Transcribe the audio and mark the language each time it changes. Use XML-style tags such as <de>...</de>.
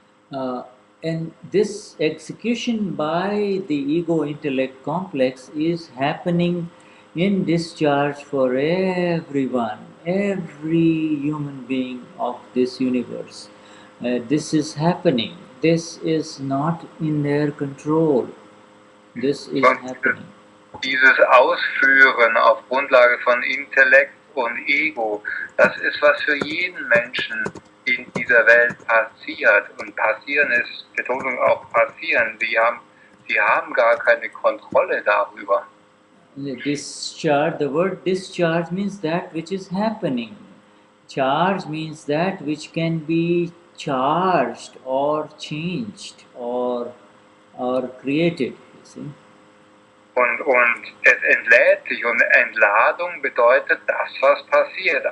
<en>And this execution by the ego-intellect complex is happening in discharge for everyone, every human being of this universe. This is happening. This is not in their control. This is happening.</en> <de>Dieses Ausführen auf Grundlage von Intellekt und Ego, das ist, was für jeden Menschen in dieser Welt passiert. Und passieren ist, Betonung auch passieren. Sie haben gar keine Kontrolle darüber.</de> <en>Discharge, the word discharge means that which is happening. Charge means that which can be charged or changed or created, you see.</en> <de>Und es entlädt sich, und Entladung bedeutet das, was passiert.</de>